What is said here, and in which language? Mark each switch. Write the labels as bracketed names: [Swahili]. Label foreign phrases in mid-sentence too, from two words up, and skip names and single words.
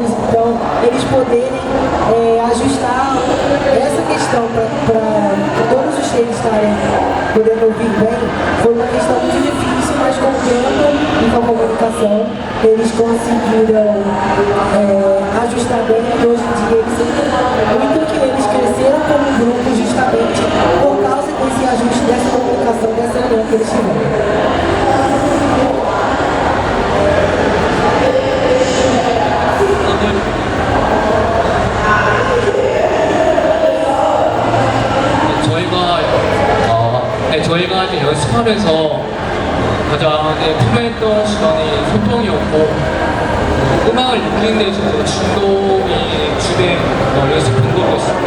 [Portuguese] Então, eles poderem ajustar essa questão para todos os três estarem podendo ouvir bem, foi uma questão muito difícil, mas com o tempo e com a comunicação, eles conseguiram ajustar bem e hoje em dia eles sentem muito que eles cresceram como grupo justamente por causa desse ajuste, dessa comunicação, dessa união que eles tiveram. [Korean] 저희가 이제 연습하면서 가장 필요했던 시간이 소통이었고 음악을 느끼는 데 있어서 진동이 주된 연습 방법이었습니다.